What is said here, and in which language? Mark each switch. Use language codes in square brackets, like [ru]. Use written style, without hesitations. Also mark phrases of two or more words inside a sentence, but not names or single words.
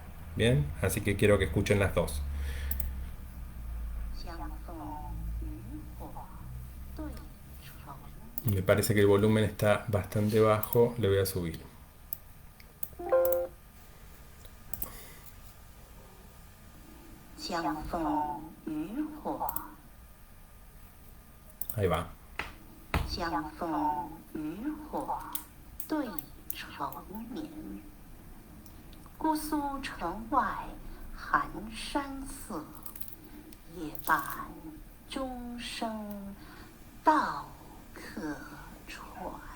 [es] Bien, así que quiero que escuchen las dos. Me parece que el volumen está bastante bajo, le voy a subir. Ahí va. [zh] 相逢渔火对愁眠，姑苏城外寒山寺，夜半钟声到客船。